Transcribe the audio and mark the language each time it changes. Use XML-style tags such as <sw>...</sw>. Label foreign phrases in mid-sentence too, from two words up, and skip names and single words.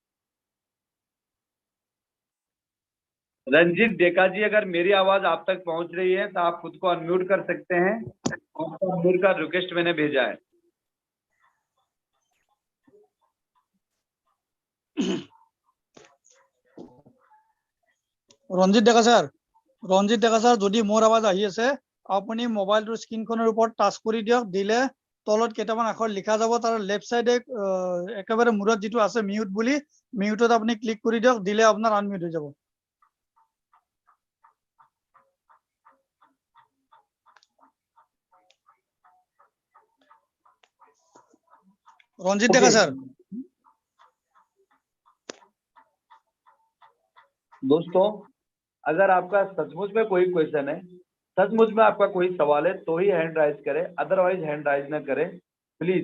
<hi>रंजित डेका जी, अगर मेरी आवाज आप तक पहुंच रही है तो आप खुद को अनम्यूट कर सकते हैं, आपको अनम्यूट का रिक्वेस्ट मैंने भेजा है।</hi> <as>रंजित डेका सर যদি মোৰ আৱাজ আহি আছে আপুনি মোবাইলটোৰ স্ক্ৰীনখনৰ ওপৰত টাচ কৰি দিয়ক, দিলে তলত কেইটামান আখৰ লিখা যাব, তাৰ</as> <en>left side</en> <as>একেবাৰে মূৰত যিটো আছে মিউট বুলি, মিউটত আপুনি ক্লিক কৰি দিয়ক, দিলে আপোনাৰ আনমিউট হৈ যাব।</as> <hi>रंजित डेका सर। दोस्तों, अगर आपका सचमुच में कोई क्वेश्चन है, सचमुच में आपका कोई सवाल है तो ही</hi> <en>hand raise</en> <hi>करें,</hi> <en>otherwise hand raise</en> <hi>ना करें प्लीज।</hi>